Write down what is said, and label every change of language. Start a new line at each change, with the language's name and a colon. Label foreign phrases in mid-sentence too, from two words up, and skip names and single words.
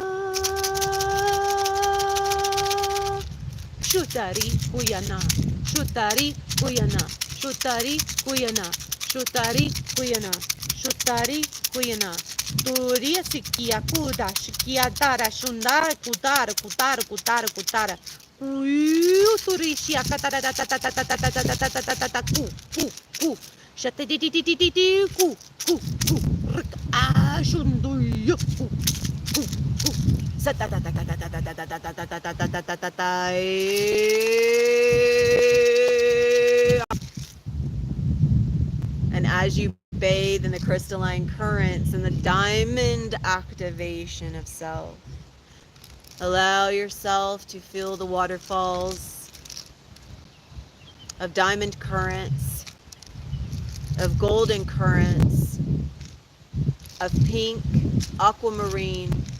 English: Shutari, Kuyana, Shutari, Kuyana, Shutari, Kuyana, Shutari, Kuyana, Shutari, Kuyana. Turia sikia kuda, shikia dara, shundara, kudara, kudara, kudara, kudara. Turishia katara, ku, ku. Shate di ku, ku, ku. Shunduyo, ku, ku, ku. And as you bathe in the crystalline currents and the diamond activation of self, allow yourself to feel the waterfalls of diamond currents, of golden currents, of pink, aquamarine.